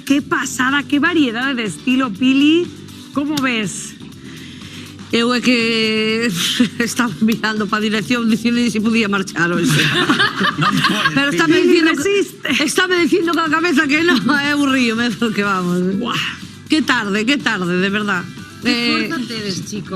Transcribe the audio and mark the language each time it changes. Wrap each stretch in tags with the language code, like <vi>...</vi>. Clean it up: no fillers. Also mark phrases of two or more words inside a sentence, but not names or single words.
<es>Qué pasada, qué variedad de estilo, Pili. ¿Cómo ves?</es> <gl>Eu é que estaba mirando para a dirección dicindo se podía marchar hoxe. Pero estaba dicindo con a cabeza que non, é aburrido, que vamos.</gl> <es>Que tarde, de verdad.</es> <gl>Que forza tedes, chicos.</gl>